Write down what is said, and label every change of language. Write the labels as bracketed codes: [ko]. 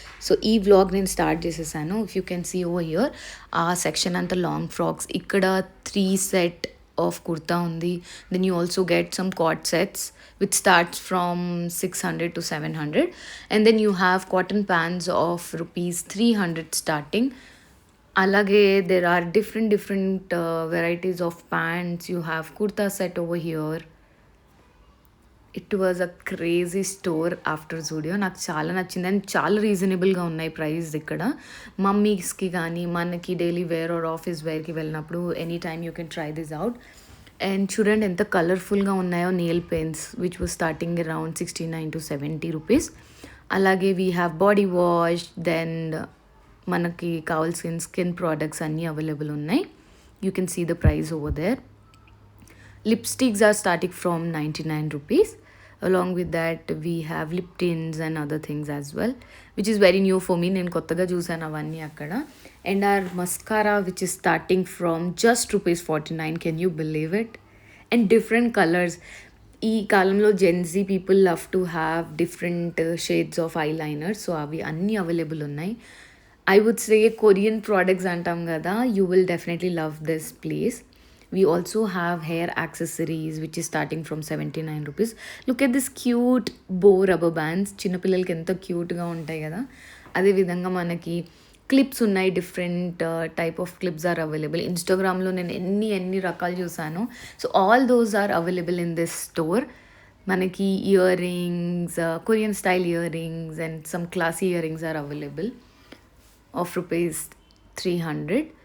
[te] So, ఈ vlog నేను start చేసేసాను. [en] if you can see over here [te] ఆ సెక్షన్ అంతా లాంగ్ ఫ్రాక్స్. ఇక్కడ 3 సెట్ ఆఫ్ కుర్తా ఉంది. [en] Then you also get some co-ord sets which starts from 600 to 700. And then you have cotton pants of rupees 300 starting. [te] అలాగే [en] there are different varieties of pants. You have kurta set over here. It was a crazy store after Zudio. [te] నాకు చాలా నచ్చింది and చాలా రీజనబుల్గా ఉన్నాయి price ఇక్కడ. మమ్మీస్కి కానీ మనకి డైలీ వేర్ ఆర్ ఆఫీస్ వేర్కి వెళ్ళినప్పుడు [en] Any time you can try this out. [te] And చూడండి ఎంత కలర్ఫుల్గా ఉన్నాయో nail pens [en] Which was starting around 69 to 70 rupees. [te] అలాగే [en] we have body wash, [te] then మనకి కావాల్సిన స్కిన్ ప్రోడక్ట్స్ అన్నీ అవైలబుల్ ఉన్నాయి. [en] You can see the price over there. Lipsticks are starting from 99 rupees. Along with that, we have lip tints and other things as well, which is very new for me. [te] నేను కొత్తగా చూసాను అవన్నీ అక్కడ. [en] And our mascara, which is starting from just rupees 49. Can you believe it? And different colors. [te] ఈ కాలంలో [en] Gen Z people love to have different shades of eyeliner. So [te] అవి అన్నీ available ఉన్నాయి. [en] I would say Korean products [te] అంటాం కదా, [en] You will definitely love this place. We also have hair accessories which is starting from 79 rupees. Look at this cute bow rubber bands. [te] చిన్నపిల్లలకి ఎంతో క్యూట్గా ఉంటాయి కదా, అదేవిధంగా మనకి క్లిప్స్ ఉన్నాయి. [en] Different type of clips are available. [te] ఇన్స్టాగ్రామ్లో నేను ఎన్ని రకాలు చూసాను. [en] So all those are available in this store. [te] మనకి [en] Earrings, Korean style earrings and some classy earrings are available of rupees 300.